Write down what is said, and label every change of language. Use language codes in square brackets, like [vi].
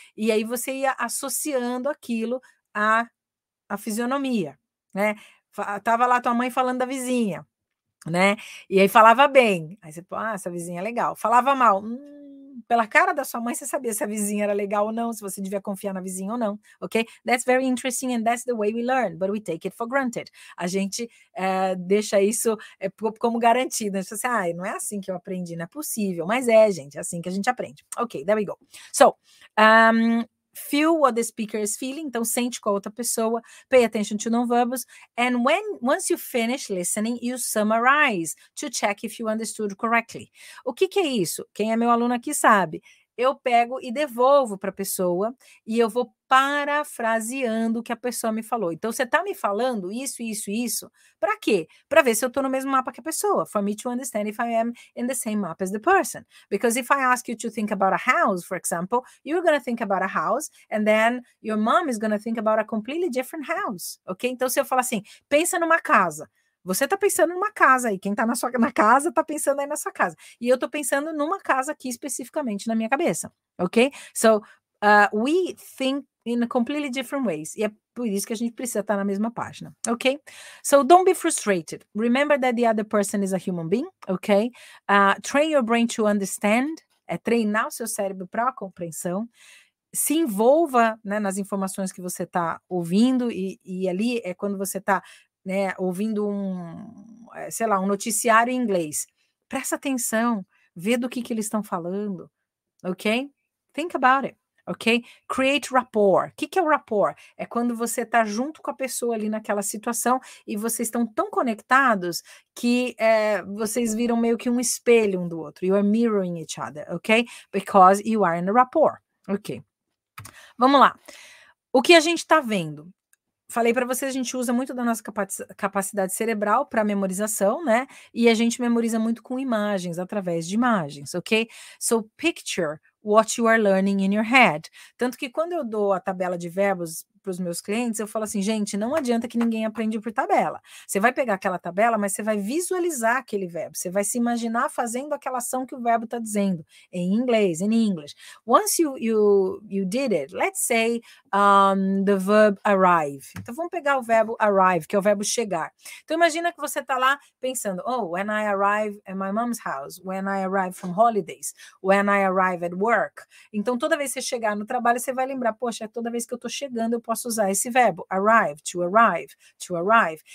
[pt] E aí você ia associando aquilo à fisionomia, né? Tava lá tua mãe falando da vizinha, né? E aí falava bem. Aí você, essa vizinha é legal. Falava mal. Pela cara da sua mãe, você sabia se a vizinha era legal ou não, se você devia confiar na vizinha ou não, ok? [en] That's very interesting and that's the way we learn, but we take it for granted. [pt] A gente deixa isso como garantido. A gente fala assim, não é assim que eu aprendi, não é possível. Mas gente, é assim que a gente aprende. [en] Ok, there we go. So, feel what the speaker is feeling, [pt] então sente com a outra pessoa, [en] pay attention to non-verbals, and once you finish listening, you summarize to check if you understood correctly. [pt] O que é isso? Quem é meu aluno aqui sabe. Eu pego e devolvo para a pessoa e eu vou parafraseando o que a pessoa me falou. Então, você está me falando isso, para quê? Para ver se eu estou no mesmo mapa que a pessoa, [en] for me to understand if I am in the same map as the person. Because if I ask you to think about a house, for example, you're going to think about a house, and then your mom is going to think about a completely different house, ok? [pt] Então, se eu falar assim, pensa numa casa, você está pensando numa casa aí, quem está na casa está pensando aí na sua casa. E eu estou pensando numa casa aqui especificamente na minha cabeça, ok? [en] So, we think in completely different ways. [pt] E é por isso que a gente precisa estar na mesma página, ok? [en] So, don't be frustrated. Remember that the other person is a human being, ok? Train your brain to understand. [pt] É treinar o seu cérebro para a compreensão. Se envolva, né, nas informações que você está ouvindo e ali é quando você está, né, ouvindo um noticiário em inglês. Presta atenção, vê do que eles estão falando, ok? [en] Think about it, ok? Create rapport. [pt] O que é o rapport? É quando você está junto com a pessoa ali naquela situação e vocês estão tão conectados que vocês viram meio que um espelho um do outro. [en] You are mirroring each other, ok? Because you are in a rapport, ok? [pt] Vamos lá. O que a gente está vendo? Falei para vocês, a gente usa muito da nossa capacidade cerebral para memorização, né? E a gente memoriza muito com imagens, através de imagens, ok? [en] So picture what you are learning in your head. [pt] Tanto que quando eu dou a tabela de verbos para os meus clientes, eu falo assim, gente, não adianta que ninguém aprende por tabela. Você vai pegar aquela tabela, mas você vai visualizar aquele verbo. Você vai se imaginar fazendo aquela ação que o verbo está dizendo em inglês, [en] in English. Once you did it, let's say the verb arrive. [pt] Então vamos pegar o verbo arrive, que é o verbo chegar. Então imagina que você está lá pensando, oh, [en] when I arrive at my mom's house, when I arrive from holidays, when I arrive at work. [pt] Então toda vez que você chegar no trabalho, você vai lembrar, poxa, toda vez que eu estou chegando, eu posso usar esse verbo, arrive, to arrive, to arrive.